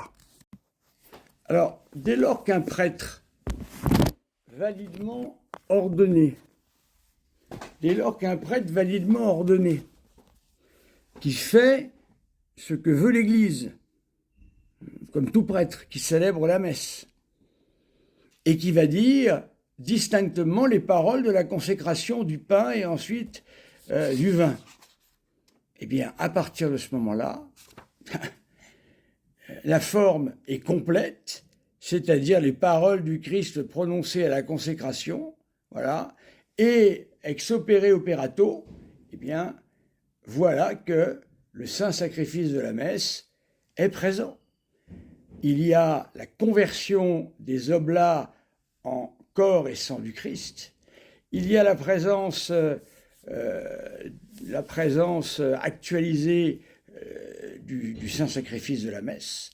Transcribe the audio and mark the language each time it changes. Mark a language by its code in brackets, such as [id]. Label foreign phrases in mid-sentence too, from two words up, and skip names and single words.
[fr] Alors, dès lors qu'un prêtre validement ordonné, qui fait ce que veut l'Église, comme tout prêtre qui célèbre la messe, et qui va dire distinctement les paroles de la consécration du pain et ensuite du vin, eh bien, à partir de ce moment-là, la forme est complète, c'est-à-dire les paroles du Christ prononcées à la consécration, voilà, [la] et ex opere operato, [fr] eh bien, voilà que le saint sacrifice de la messe est présent. Il y a la conversion des oblats en corps et sang du Christ, Il y a la présence actualisée du Saint-Sacrifice de la messe.